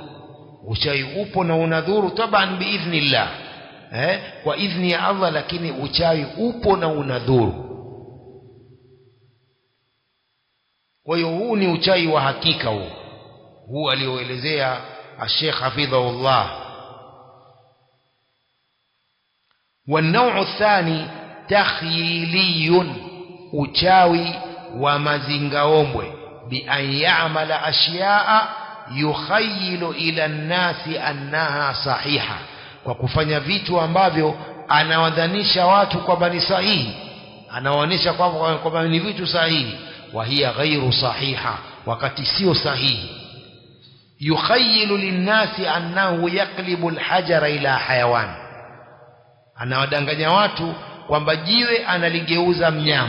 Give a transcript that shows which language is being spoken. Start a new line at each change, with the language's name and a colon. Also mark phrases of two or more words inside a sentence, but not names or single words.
Swahili: Uchawi upo na unadhuru
Arabic: طبعا بإذن الله,
Swahili: kwa idhni ya Allah, lakini uchawi upo na unadhuru. Kwa hiyo huu ni uchawi wa hakika. Huu alioelezea Sheikh hafidhahullah.
Arabic: والنوع الثاني تخيلي,
Swahili: uchawi wa mazingaombwe.
Arabic: بأن يعمل أشياء يخيل إلى الناس أنها صحيحة,
Swahili: kwa kufanya vitu ambavyo anawadhanisha watu kwamba ni sahihi, anawaonyesha kwamba ni vitu sahihi.
Arabic: وهي غير صحيحة,
Swahili: wakati sio sahihi.
Arabic: يخيل للناس أنه يقلب الحجر إلى حيوان,
Swahili: anawadanganya watu kwamba jiwe analigeuza mnyama.